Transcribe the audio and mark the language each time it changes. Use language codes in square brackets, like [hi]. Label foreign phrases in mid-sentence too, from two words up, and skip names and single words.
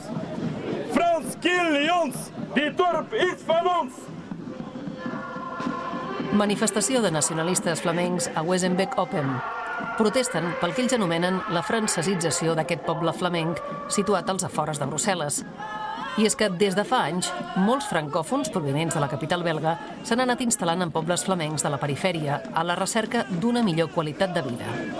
[nl] Frans kill ons, die dorp is van ons. [ca] Manifestació de nacionalistes flamencs a Wezenbeek Open. Protesten pel que ells anomenen la francesització d'aquest poble flamenc situat als afores de Brussel·les. I és que des de fa anys, molts francòfons provinents de la capital belga s'han anat instal·lant en pobles flamencs de la perifèria a la recerca d'una millor qualitat de vida.